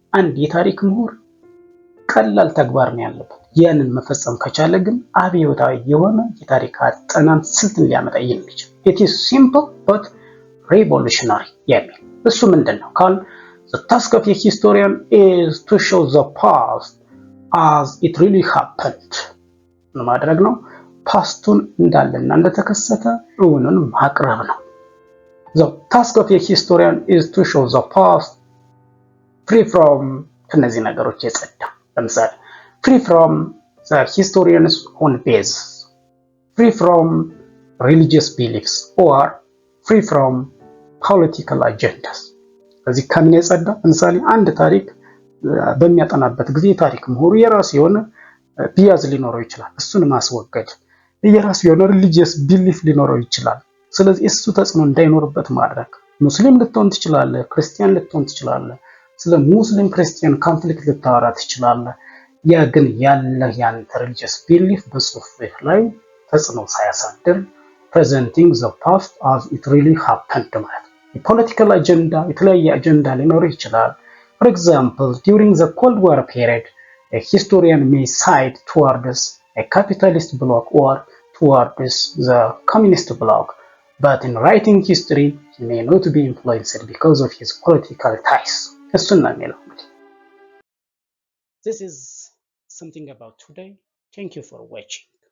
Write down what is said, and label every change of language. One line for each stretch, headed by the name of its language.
Amharic: አንድ የታሪክ ምሁር ቀላል ተግባር ነው ያለበት። ያንን መፈጸም ከቻለ ግን አብዮታዊ የሆነ የታሪክ አጠናን ስልትን ሊያመጣ የሚችል
English: it is simple but revolutionary
Amharic: የሚል እሱ ምንድነው ካል
English: the task of a historian is to show the past as it really happened
Amharic: ማድረግ ነው። ፓስቱን እንዳለና እንደተከሰተ እውኑን ማቅረብ ነው።
English: the task of a historian is to show the past free from
Amharic: ከነዚህ ነገሮች የጸዳ ለምሳሌ
English: free from the historian's own base, free from religious beliefs or free from political agendas.
Amharic: ከዚህ ከምን የጸዳ ለምሳሌ አንድ ታሪክ በሚያጠናበት ጊዜ ታሪክ ምሁሩ የራሱ የሆነ ቢያዝ ሊኖረው ይችላል። እሱን ማስወገድ የራሱ የሆነ ሪሊጂየስ ቢሊፍ ሊኖረው ይችላል። ስለዚህ እሱ ተጽዕኖ እንዳይኖርበት ማድረግ። ሙስሊም ልትሆን ትችላለህ፣ ክርስቲያን ልትሆን ትችላለህ። ስለ ሙስሊም ክርስቲያን ኮንፍሊክት ልታወራ ትችላለህ። ያ ግን ያለህ ያንተ ሪሊጂየስ ቢሊፍ በጽሁፍህ ላይ ተጽዕኖ ሳያሳድር
English: ፕሬዘንቲንግ ዘ ፓስት አዝ ኢት ሪሊ ሃፐንድ
Amharic: ማለት ነው። የፖለቲካል አጀንዳ የተለያየ አጀንዳ ሊኖርህ ይችላል።
English: For example, during the Cold War period, a historian may side towards a capitalist bloc or towards the communist bloc, but in writing history, he may not be influenced because of his political ties.
Amharic: እሱን ነው የሚለው እንግዲህ።
English: This is something about today. Thank you for watching.